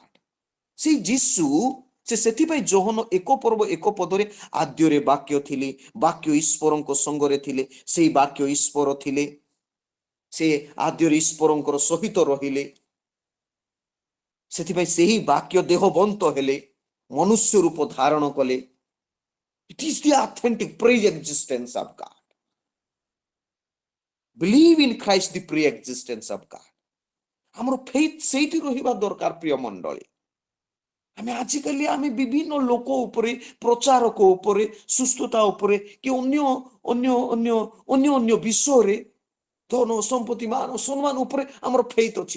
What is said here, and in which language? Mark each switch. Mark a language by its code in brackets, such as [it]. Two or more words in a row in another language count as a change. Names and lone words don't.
[or] ସେଇ ଯୀଶୁ ସେ ସେଥିପାଇଁ ଯୋହନ 1:1 ଆଦ୍ୟରେ ବାକ୍ୟ ଥିଲେ, ବାକ୍ୟ ଈଶ୍ୱରଙ୍କ ସଙ୍ଗରେ ଥିଲେ, ସେଇ ବାକ୍ୟ ଈଶ୍ୱର ଥିଲେ, ସେ ଆଦ୍ୟରେ ଈଶ୍ୱରଙ୍କର ସହିତ ରହିଲେ, ସେଥିପାଇଁ ସେହି ବାକ୍ୟ ଦେହବନ୍ତ ହେଲେ, ମନୁଷ୍ୟ ରୂପ ଧାରଣ କଲେ। [en] It is the authentic pre-existence of God. Believe in Christ, the pre-existence of God. [or] ଆମର ଫେଥ୍ ସେଇଠି ରହିବା ଦରକାର। ପ୍ରିୟ ମଣ୍ଡଳୀ, ଆମେ ଆଜିକାଲି ଆମେ ବିଭିନ୍ନ ଲୋକ ଉପରେ, ପ୍ରଚାରକ ଉପରେ, ସୁସ୍ଥତା ଉପରେ, କି ଅନ୍ୟ ଅନ୍ୟ ଅନ୍ୟ ଅନ୍ୟ ଅନ୍ୟ ବିଷୟରେ, ଧନ ସମ୍ପତ୍ତି ମାନ ସମ୍ମାନ ଉପରେ ଆମର ଫେଥ୍ ଅଛି।